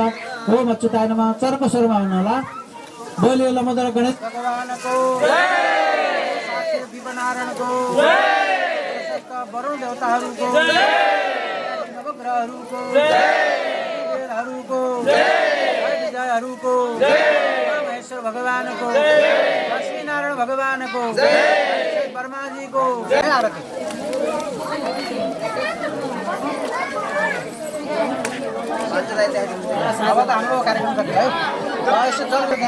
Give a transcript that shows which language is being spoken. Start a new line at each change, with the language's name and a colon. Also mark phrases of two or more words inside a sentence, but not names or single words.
Sanskrit: ओम अच्युताय नमः।
Nepali: चर्म स्वरमा भन्नुहोला। बोलियो लमोदर गणेश भगवानको जय, साक्षी दिवनारायणको जय, वरुण देवताहरूको जय, नवग्रहहरूको जय, देवहरूको जय, विजयहरूको जय, महेश्वर भगवानको जय, लक्ष्मी नारायण भगवानको जय, ब्रह्माजीको जय। अब त हाम्रो कार्यक्रम सकियो है। यसो चल्छ त्यहाँ।